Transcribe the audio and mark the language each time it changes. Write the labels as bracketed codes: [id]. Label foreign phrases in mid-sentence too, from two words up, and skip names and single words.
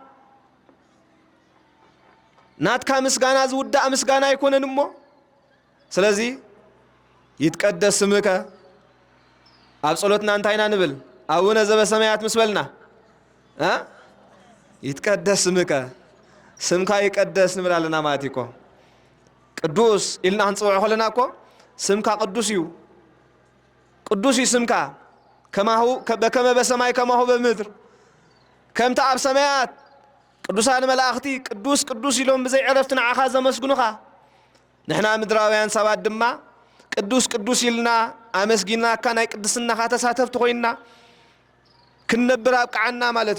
[ti] ናትካ ምስጋና ዝውዳእ ምስጋና ኣይኮነን እሞ ስለዚ [gez] ይትቀደስ ስምከ [ti] ኣብ ጸሎትና እንታይና ንብል [gez] አቡነ ዘበሰማያት [ti] ምስበልና [gez] ይትቀደስ ስምከ [ti] ስምካ ይቀደስ ንብል ኣለና ማለት እኮ ቅዱስ ኢልና ክንጽውዖ ከለና እኮ ስምካ ቅዱስ እዩ ስምካ [gez] በከመ በሰማይ ከማሁ በምድር [ti] ከምቲ ኣብ ሰማያት ቅዱሳን መላእኽቲ ቅዱስ ቅዱስ ኢሎም ብዘይ ዕረፍቲ ንዓኻ ዘመስግኑኻ ንሕና ምድራውያን ሰባት ድማ ቅዱስ ቅዱስ ኢልና ኣመስጊናካ ናይ ቅድስናኻ ተሳተፍቲ ኮይና ክንነብር ኣብቅዓና ማለት